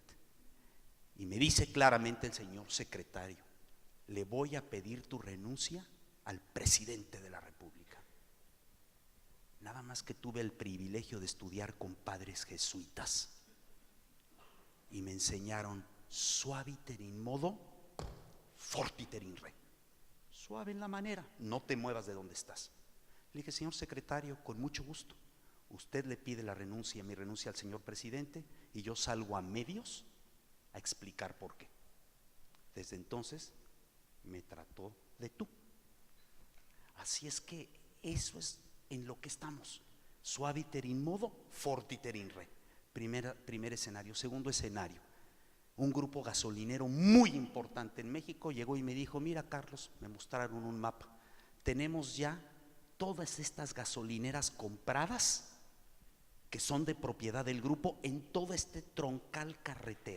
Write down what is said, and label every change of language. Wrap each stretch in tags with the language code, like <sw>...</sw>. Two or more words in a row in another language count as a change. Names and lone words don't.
<es>Y me dice claramente el señor secretario: le voy a pedir tu renuncia al presidente de la República. Nada más que tuve el privilegio de estudiar con padres jesuitas y me enseñaron</es> <la>suaviter in modo, fortiter in re.</la> <es>Suave en la manera, no te muevas de donde estás. Le dije: señor secretario, con mucho gusto, usted le pide la renuncia, mi renuncia al señor presidente, y yo salgo a medios a explicar por qué. Desde entonces me trató de tú. Así es que eso es en lo que estamos.</es> <la>Suaviter in modo, fortiter in re.</la> <es>Primer escenario. Segundo escenario, un grupo gasolinero muy importante en México llegó y me dijo: mira, Carlos, me mostraron un mapa, tenemos ya todas estas gasolineras compradas que son de propiedad del grupo en todo este troncal carretero.</es>